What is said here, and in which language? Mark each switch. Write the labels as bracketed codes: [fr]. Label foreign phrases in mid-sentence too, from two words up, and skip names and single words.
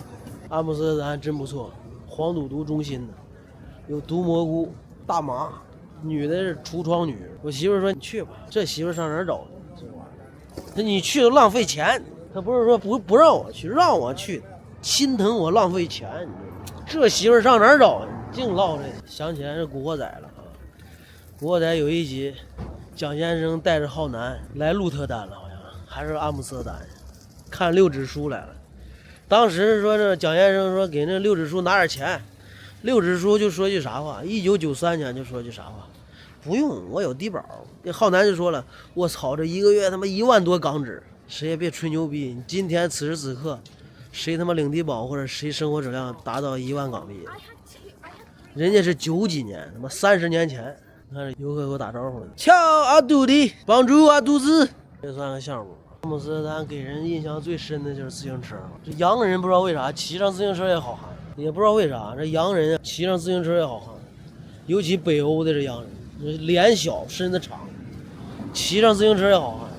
[zh] 阿姆斯特丹真不錯，黄赌毒中心的，有毒蘑菇、大麻。女的是橱窗女，我媳婦說你去吧，這媳婦上哪兒找呢？这你去都浪費錢，他不是說不讓我去，讓我去，心疼我浪費錢。這媳婦上哪兒找？淨嘮這個，想起來是古惑仔了啊！古惑仔有一集，蔣先生帶着浩南來鹿特丹了，好像還是阿姆斯特丹，看六指書來了。當時說這蔣先生說給那六指書拿點錢。六指書就說句啥話，1993年就說句啥話，不用，我有低保。这浩南就說了，我操，這一個月他媽1萬多港紙，誰也別吹牛逼。你今天此時此刻，誰他媽領低保或者誰生活質量達到1萬港幣？人家是90幾年，他媽30年前。看遊客給我打招呼了，瞧阿杜的，幫助阿杜子，這算個項目。阿姆斯特丹給人印象最深的就是自行車，這洋人不知道為啥騎上自行車也好喊。也不知道為啥，這洋人啊騎上自行車也好看，尤其北歐的這洋人，臉小身子長，騎上自行車也好看。